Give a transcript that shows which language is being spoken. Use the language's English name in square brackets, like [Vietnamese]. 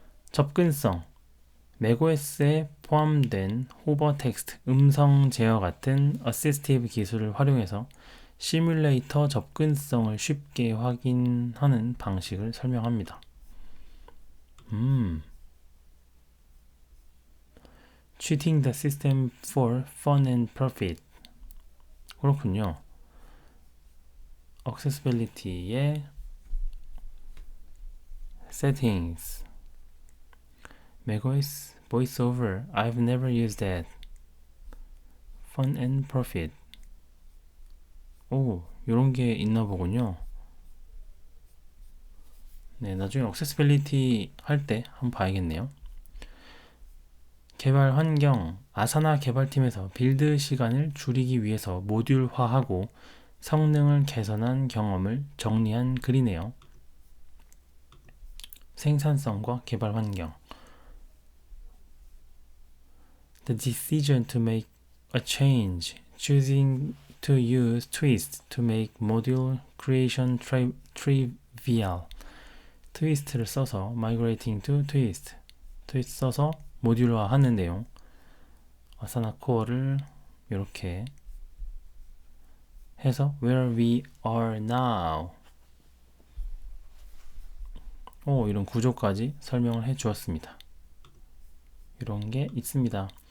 [Korean] 접근성. 맥OS에 포함된 호버 텍스트, 음성 제어 같은 어시스티브 기술을 활용해서 시뮬레이터 접근성을 쉽게 확인하는 방식을 설명합니다. [English] Cheating the system for fun and profit. [Korean] 그렇군요. Accessibility의 settings. [English] macOS voiceover. I've never used that. Fun and profit. [Korean] 오, 요런 게 있나 보군요. 네, 나중에 accessibility 할 때 한번 봐야겠네요. 개발 환경. 아사나 개발팀에서 빌드 시간을 줄이기 위해서 모듈화하고 성능을 개선한 경험을 정리한 글이네요. 생산성과 개발 환경. [English] The decision to make a change, choosing to use twist to make module creation trivial. [Korean] 트위스트를 써서 [English] migrating to twist. [Korean] 트위스트 써서 모듈화 하는 내용. 아사나 코어를 이렇게 해서 [English] where we are now. [Korean] 이런 구조까지 설명을 해 주었습니다. 이런 게 있습니다.